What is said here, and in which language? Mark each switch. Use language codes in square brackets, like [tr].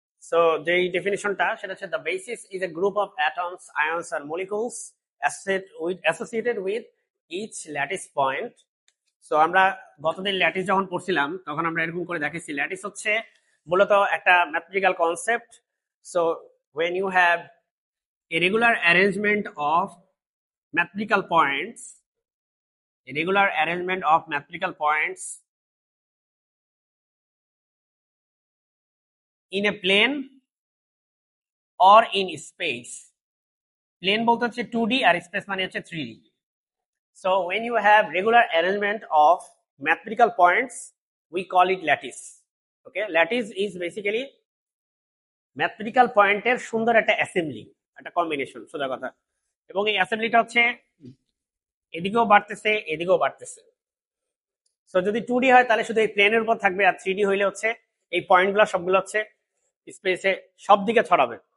[bn] So যেই ডেফিনিশনটা সেটা হচ্ছে [en] The basis is a group of atoms, ions or molecules associated with each lattice point. [bn] So আমরা গতদিন lattice যখন পড়ছিলাম তখন আমরা এরকম করে দেখেছি ল্যাটিস হচ্ছে মূলত একটা mathematical concept. [en] So when you have a regular arrangement of mathematical points, a regular arrangement of mathematical points in a plane or in space. [bn] Plane বলতে হচ্ছে 2D আর স্পেস মানে হচ্ছে 3D. [en] So when you have regular arrangement of mathematical points, we call it lattice. Okay, lattice is basically [bn] mathematical পয়েন্টের সুন্দর একটা assembly, একটা combination, সোজা কথা। এবং এই অ্যাসেম্বলিটা হচ্ছে এদিকেও বাড়তেছে এদিকেও বাড়তেছে। সো যদি 2D হয় তাহলে শুধু এই প্লেনের উপর থাকবে, আর 3D হইলে হচ্ছে এই পয়েন্টগুলো সবগুলো হচ্ছে স্পেসে সব দিকে ছড়াবে।